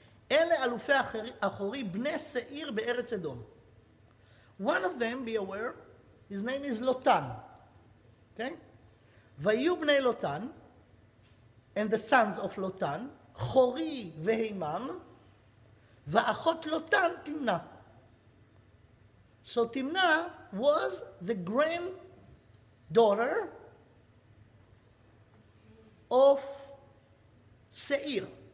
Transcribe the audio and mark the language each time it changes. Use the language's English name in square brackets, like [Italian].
[Hebrew] אלה אלופי אחורי בני שעיר בארץ אדום. [English] One of them, be aware, his name is Lotan. Okay? [Hebrew] ויהיו בני לוטן, [English] and the sons of Lotan, [Hebrew] חורי והימם, ואחות לוטן תמנה. [English] So Timna was the granddaughter of Seir.